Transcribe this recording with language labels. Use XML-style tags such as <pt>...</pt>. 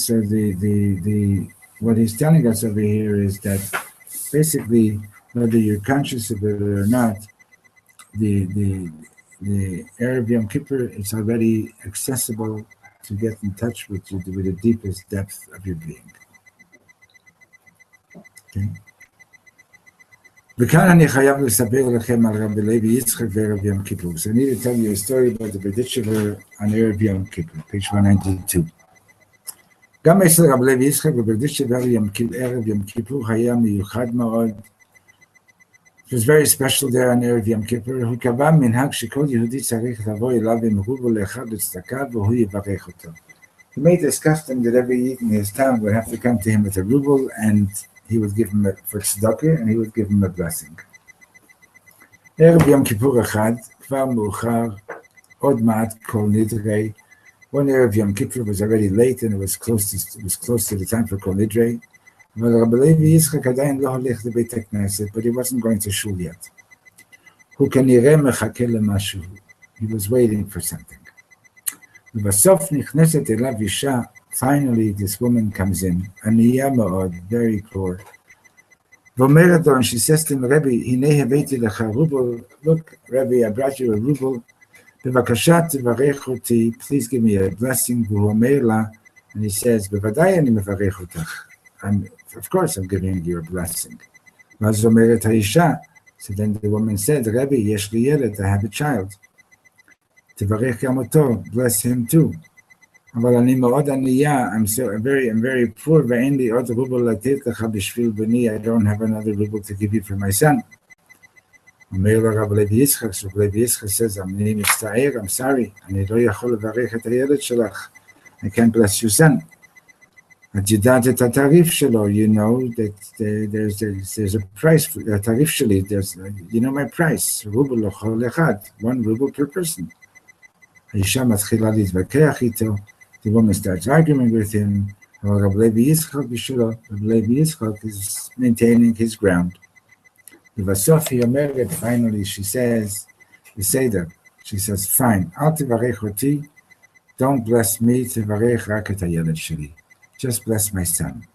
<en>So the what he's telling us over here is that basically, whether you're conscious of it or not, the Erev Yom Kippur, it's already accessible to get in touch with you with the deepest depth of your being. Okay.</en> <he>וכאן אני חייב לספר לכם על רבי לוי יצחק וערב יום כיפור.</he> <en>So I need to tell you a story about the B'ditchever on Erev Yom Kippur, page 192.</en> <he>גם אצל רבי לוי יצחק וב'דitchever ערב יום כיפור היה מיוחד מאוד.</he> <en>It was very special there on Erev Yom Kippur.</en> <he>הוא קבע מנהג שכל יהודי צריך לבוא אליו עם רובל אחד לצדקה והוא יברך אותו.</he> <en>He made this custom that every Yid in his town would have to come to him with a ruble, and he would give him for tzedakah, and he would give him a blessing.</en> <he>ערב יום כיפור אחד, כבר מאוחר, עוד מעט כל נדרי.</he> <en>One Erev Yom Kippur was already late, and it was close to the time for Kol Nidrei.</en> <he>אבל רבי לוי יצחק עדיין לא הולך לבית הכנסת,</he> <en>but he wasn't going to shul yet.</en> <he>הוא כנראה מחכה למשהו.</he> <en>He was waiting for something.</en> <he>ובסוף נכנסת אליו אישה,</he> <en>finally this woman comes in,</en> <he>ענייה מאוד,</he> <en>very poor.</en> <he>ואומרת לו,</he> <en>and she says to him, Rebbe,</en> <he>הנה הבאתי לך רובל,</he> <en>look, Rebbe, I brought you a ruble,</en> <he>בבקשה תברך אותי,</he> <en>please give me a blessing,</en> <he>והוא אומר לה,</he> <en>and he says,</en> <he>בוודאי אני מברך אותך.</he> <en>Of course I'm giving you a blessing.</en> <he>ואז אומרת האישה,</he> <en>so then the woman said, Rebbe,</en> <he>יש לי ילד,</he> <en>I have a child.</en> <he>תברך גם אותו,</he> <en>bless him too.</en> <he>אבל אני מאוד ענייה,</he> <en>I'm very poor,</en> <he>ואין לי עוד רובל לתת לך בשביל בני,</he> <en>I don't have another ruble to give you for my son.</en> <he>אומר לו רב לוי יצחק, so לוי יצחק says, אני מצטער,</he> <en>I'm sorry,</en> <he>אני לא יכול לברך את הילד שלך,</he> <en>I can't bless your son.</en> <he>את יודעת את התעריף שלו,</he> <en>you know that there's a price for</en> <he>התעריף שלי,</he> <en>you know my price,</en> <he>רובל לכל אחד,</he> <en>1 ruble per person.</en> <he>האישה מתחילה להתווכח איתו,</he> <en>the woman starts arguing with him,</en> <he>אבל רב לוי יצחק בשבילו, רב לוי יצחק</he> <en>is maintaining his ground.</en> <he>ובסוף היא אומרת,</he> <en>finally she says,</en> <he>בסדר,</he> <en>she says, fine,</en> <he>אל תברך אותי,</he> <en>don't bless me,</en> <he>תברך רק את הילד שלי.</he> <en>Just bless my son.</en>